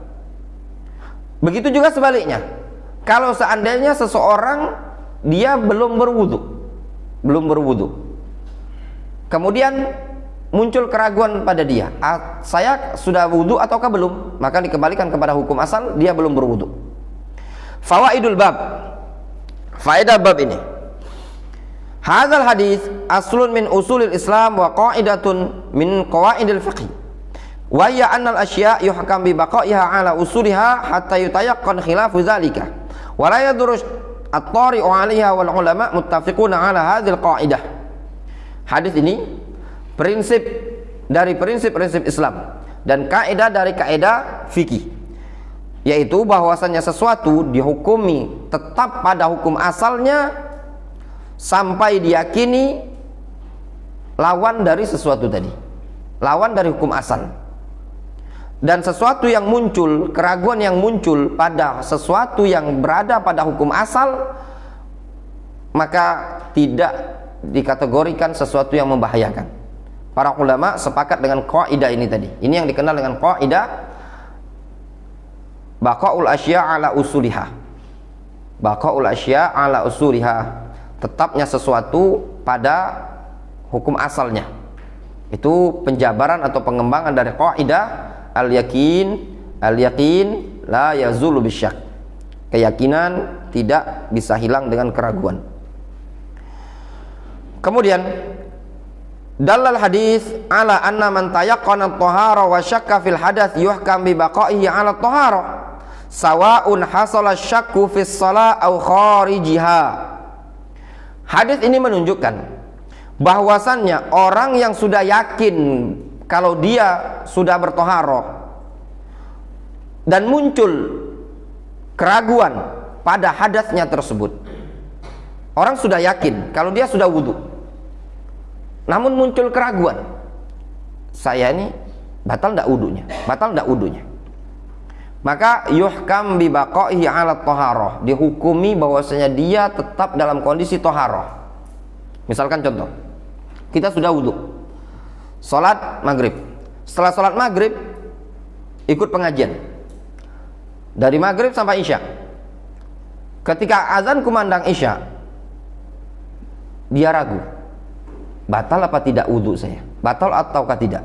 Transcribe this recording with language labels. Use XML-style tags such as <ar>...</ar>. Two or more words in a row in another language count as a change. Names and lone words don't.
<id>Begitu juga sebaliknya, kalau seandainya seseorang dia belum berwudu, kemudian muncul keraguan pada dia, saya sudah wudu ataukah belum, maka dikembalikan kepada hukum asal, dia belum berwudu.</id> <ar>فوائد الباب,</ar> <id>faedah bab ini,</id> <ar>هذا الحديث أصل من أصول الإسلام وقاعدة من قواعد الفقه وهي أن الأشياء يحكم ببقائها على أصولها حتى يتيقن خلاف ذلك ولا يضر الطارئ عليها والعلماء متفقون على هذه القاعدة.</ar> <id>Hadis ini prinsip dari prinsip-prinsip Islam dan kaidah dari kaidah fikih, yaitu bahwasanya sesuatu dihukumi tetap pada hukum asalnya sampai diyakini lawan dari sesuatu tadi, lawan dari hukum asal. Dan sesuatu yang muncul, keraguan yang muncul pada sesuatu yang berada pada hukum asal, maka tidak dikategorikan sesuatu yang membahayakan. Para ulama sepakat dengan kaidah ini tadi. Ini yang dikenal dengan kaidah</id> <ar>بقاء الأشياء على أصولها. بقاء الأشياء على أصولها,</ar> <id>tetapnya sesuatu pada hukum asalnya. Itu penjabaran atau pengembangan dari kaidah</id> <ar>اليقين لا يزول بالشك.</ar> <id>Keyakinan tidak bisa hilang dengan keraguan.</id> <ar>Kemudian دل الحديث على أن من تيقن الطهارة وشك في الحدث يحكم ببقائه على الطهارة سواء حصل الشك في الصلاة أو خارجها.</ar> <id>Hadis ini menunjukkan bahwasannya orang yang sudah yakin kalau dia sudah bertoharoh dan muncul keraguan pada hadasnya tersebut, orang sudah yakin kalau dia sudah wudu, namun muncul keraguan, saya ini batal enggak wudunya, maka</id> <ar>يحكم ببقائه على الطهارة,</ar> <id>dihukumi bahwasanya dia tetap dalam kondisi thaharah. Misalkan contoh, kita sudah wudu, salat maghrib. Setelah salat maghrib ikut pengajian dari maghrib sampai isya. Ketika azan kumandang isya, dia ragu, batal apa tidak wudu saya, batal ataukah tidak.</id>